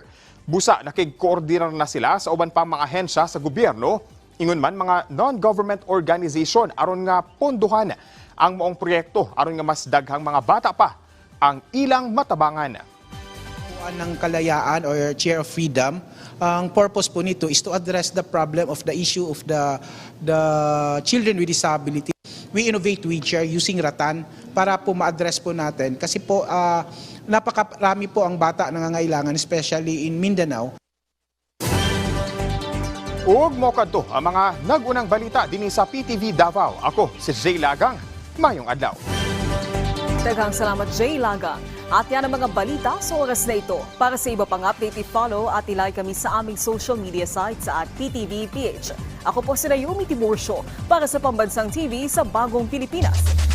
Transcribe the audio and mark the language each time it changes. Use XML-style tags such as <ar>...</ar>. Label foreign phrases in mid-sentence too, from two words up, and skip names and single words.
<ceb>Busa nakig-coordinar na sila sa uban pang mga ahensya sa gobyerno, ingon man mga</ceb> <en>non-government organization</en> <ceb>aron nga ponduhan ang maong proyekto aron nga mas daghang mga bata pa ang ilang matabangan.</ceb> <tl>Ng kalayaan or</tl> <en>chair of freedom,</en> <tl>ang purpose po nito</tl> <en>is to address the problem of the issue of the children with disability. We innovate wheelchair using Ratan</en> <tl>para po ma-address po natin kasi po napakarami po ang bata nangangailangan</tl> <en>especially in Mindanao.</en> <ceb>Ug mo kadto ang mga nag-unang balita dinhi sa PTV Davao. Ako si Jay Lagang. Mayong adlaw. Daghang salamat, Jay Lagang.</ceb> <tl>At yan ang mga balita sa oras na ito. Para sa iba pang update, i-follow at i-like kami sa aming</tl> <en>social media sites</en> <tl>at PTV PH. Ako po si Naomi Tiburcio para sa Pambansang TV sa Bagong Pilipinas.</tl>